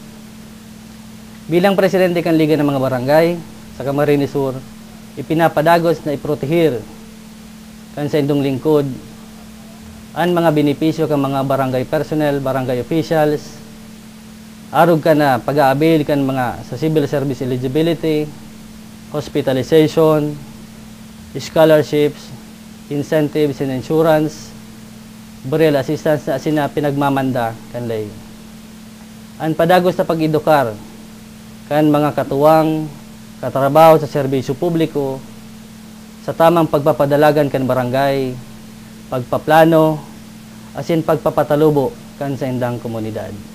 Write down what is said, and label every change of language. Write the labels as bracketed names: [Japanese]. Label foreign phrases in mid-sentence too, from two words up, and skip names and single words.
[Bikol] Bilang Presidente kan Liga ng mga Barangay sa Camarines Sur, ipinapadagos na iprotehir kan sa indong lingkod ang mga benepisyo kan mga barangay personnel, barangay officials, arog ka na pag-aabil kan mga sa [English] civil service eligibility, [Bikol] hospitalization, [English] scholarships, incentives and insurance, burial assistance [Bikol] na sina pinagmamanda kan lay. Ang padagos na pag-edukar kan mga katuwang katrabaho sa serbisyo publiko sa tamang pagpapadalagan kan barangay, pagpaplano, asin pagpapatalubo kan sa indang komunidad.